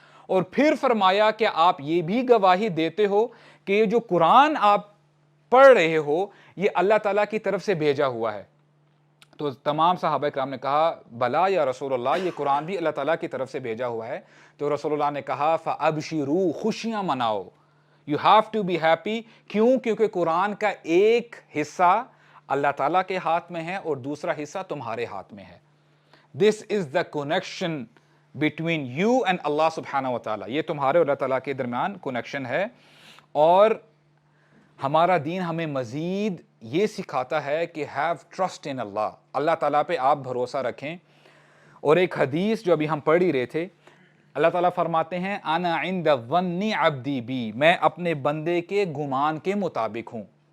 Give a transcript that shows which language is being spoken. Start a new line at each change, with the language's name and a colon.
Urdu: اور پھر فرمایا کہ آپ یہ بھی گواہی دیتے ہو کہ یہ جو قرآن آپ پڑھ رہے ہو یہ اللہ تعالیٰ کی طرف سے بھیجا ہوا ہے؟ تو تمام صحابہ اکرام نے کہا
Arabic: بلا یا رسول اللہ,
Urdu: یہ قرآن بھی اللہ تعالیٰ کی طرف سے بھیجا ہوا ہے. تو رسول اللہ نے کہا فَأَبْشِرُوا, خوشیاں مناؤ,
English: you have to be happy.
Urdu: کیوں؟ کیونکہ قرآن کا ایک حصہ اللہ تعالیٰ کے ہاتھ میں ہے اور دوسرا حصہ تمہارے ہاتھ میں ہے.
English: This is the connection between you and Allah subhanahu wa ta'ala.
Urdu: یہ تمہارے اور اللہ تعالیٰ کے درمیان کنیکشن ہے. اور ہمارا دین ہمیں مزید یہ سکھاتا ہے کہ
English: have trust in Allah,
Urdu: اللہ تعالیٰ پہ آپ بھروسہ رکھیں. اور ایک حدیث جو ابھی ہم پڑھ ہی رہے تھے, اللہ تعالیٰ فرماتے ہیں
Arabic: انا عند ظن عبدی بی,
Urdu: میں اپنے بندے کے گمان کے مطابق ہوں.